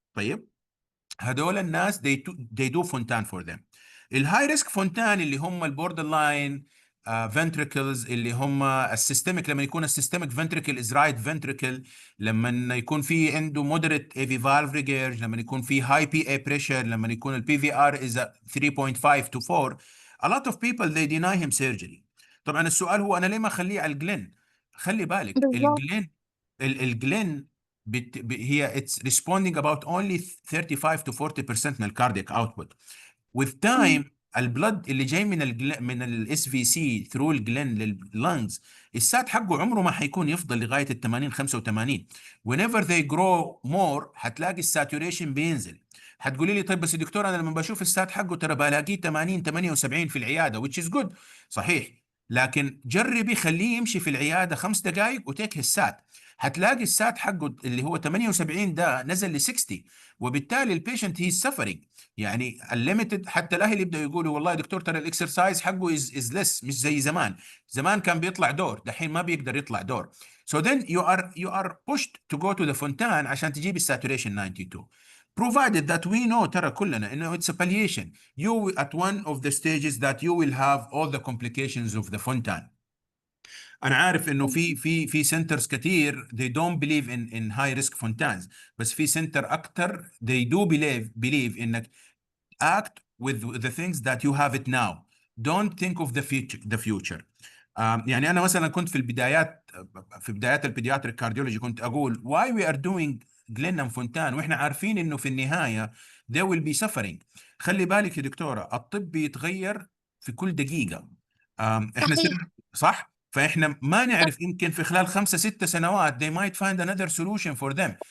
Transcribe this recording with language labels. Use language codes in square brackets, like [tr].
[ar] طيب هدول الناس [en] they do [ar] فونتان for them. الهاي ريسك فونتان اللي هم البوردر لاين [en] ventricles اللي هم السيستميك، لما يكون السيستميك ventricle is right ventricle، لما يكون في عنده moderate AV valve regurg، لما يكون في high PA pressure، لما يكون ال PVR is 3.5 to 4. a lot of people they deny him surgery. [ar] طبعا السؤال هو انا ليه ما اخليه على الجلين؟ خلي بالك بالظبط. [en] الجلين هي it's responding about only 35 to 40% من الكاردياك output. with time [ar] البلد اللي جاي من الاس في سي ثرو الجلين لللنجز، السات حقه عمره ما حيكون يفضل لغايه ال 80 85. [en] whenever they grow more [ar] هتلاقي الساتوريشن بينزل. هتقولي لي طيب بس يا دكتور انا لما بشوف السات حقه ترى بلاقيه 80 78 في العياده which is good. صحيح، لكن جربي خليه يمشي في العياده 5 دقائق وتيك السات، هتلاقي السات حقه اللي هو 78 ده نزل ل 60، وبالتالي البيشنت هي سفرنج. يعني الليمتد، حتى الاهل يبداوا يقولوا والله يا دكتور ترى الاكسرسايز حقه از ليس، مش زي زمان. زمان كان بيطلع دور، دحين ما بيقدر يطلع دور. [en] so then you are pushed to go to the fontan عشان تجيب الساتوريشن 92 provided that we know ترى كلنا انه it's a palliation. you at one of the stages that you will have all the complications of the fontan. انا عارف انه في سنترز كثير they don't believe in high risk fontans، بس في سنتر اكثر they do believe انك act with the things that you have it now. Don't think of the future. [ar] يعني أنا مثلا كنت في بدايات البيدياتريك كارديولوجي كنت أقول [en] why we are doing Glenn Fontan وإحنا عارفين إنه في النهاية they will be suffering. [ar] خلي بالك يا دكتورة الطب بيتغير في كل دقيقة. إحنا صحيح. صح؟ فإحنا ما نعرف، يمكن في خلال 5 6 سنوات [en] they might find another solution for them.